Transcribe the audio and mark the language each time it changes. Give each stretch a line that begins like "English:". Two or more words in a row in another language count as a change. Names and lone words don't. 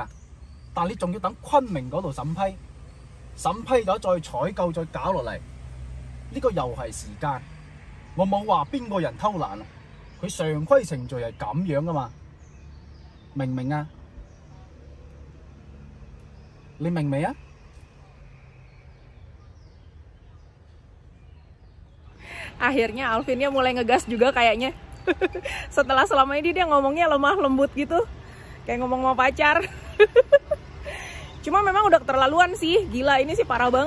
Cantonese: 但係你仲要等昆明嗰度審批咗再採購再搞落嚟，呢個又係時間。我冇話邊個人偷懶啊，佢常規程序係咁樣噶嘛，明唔明啊？你明未啊？
Indonesian: Akhirnya Alvinnya mulai ngegas juga kayaknya. Setelah selama ini dia ngomongnya lemah lembut gitu, kayak ngomong sama pacar. Cuma memang udah keterlaluan sih, gila ini sih parah banget.